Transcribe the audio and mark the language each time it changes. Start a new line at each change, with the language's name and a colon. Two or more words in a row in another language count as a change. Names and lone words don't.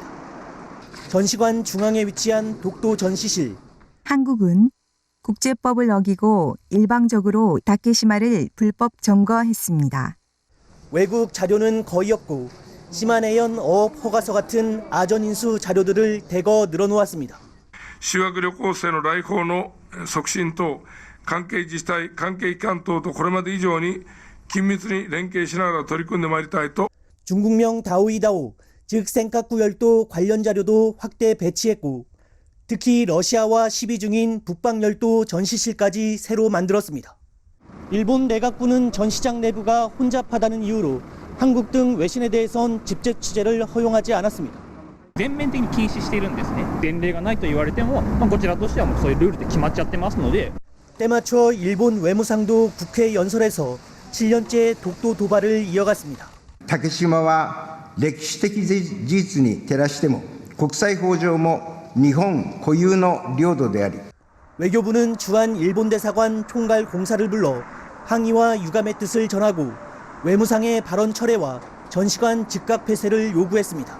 Korean: 전시관 중앙에 위치한 독도 전시실. 한국은 국제법을 어기고 일방적으로 다케시마를 불법 점거했습니다. 외국 자료는 거의 없고 시마네현 어업 허가서 같은 아전인수 자료들을 대거 늘어놓았습니다.
Japanese: 修学旅行生の来訪の促進と関係自治体、関係機関等とこれまで以上に緊密に連携しながら取り組んでまいりたいと.
Korean: 중국명 다오이다오, 즉 센카쿠 열도 관련 자료도 확대 배치했고 특히 러시아와 시비 중인 북방 열도 전시실까지 새로 만들었습니다. 일본 내각부는 전시장 내부가 혼잡하다는 이유로 한국 등 외신에 대해선 직접 취재를 허용하지 않았습니다.
Japanese: 全面的に禁止しているんですね。前例がないと言われても、こちらとしてはもうそういうルールで決まっちゃってますので。
Korean: 때맞춰 일본 외무상도 국회 연설에서 7년째 독도 도발을 이어갔습니다.
Japanese: 竹島は歴史的事実に照らしても国際法上も日本固有の領土であり
Korean: 외교부는 주한 일본 대사관 총괄 공사를 불러 항의와 유감의 뜻을 전하고 외무상의 발언 철회와 전시관 즉각 폐쇄를 요구했습니다.